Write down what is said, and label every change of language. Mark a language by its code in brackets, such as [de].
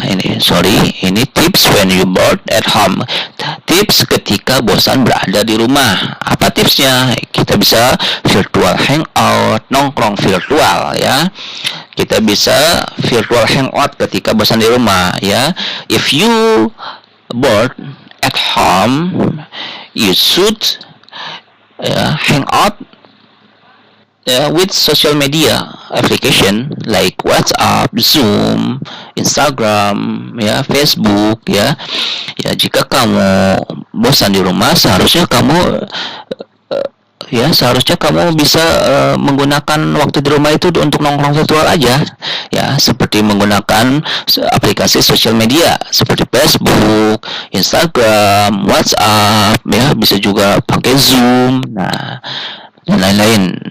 [en] Ini tips when you bored at home. [id] Tips ketika bosan berada di rumah. Apa tipsnya? Kita bisa virtual hangout, nongkrong virtual ya. Kita bisa virtual hangout ketika bosan di rumah ya. [en] If you bored at home, you should hang out with social media application like WhatsApp, Zoom, Instagram, ya, Facebook, ya. [id] Ya, jika kamu bosan di rumah, seharusnya kamu bisa menggunakan waktu di rumah itu untuk nongkrong virtual aja, ya, seperti menggunakan aplikasi sosial media seperti Facebook, Instagram, WhatsApp, ya, bisa juga pakai Zoom, nah, dan lain-lain.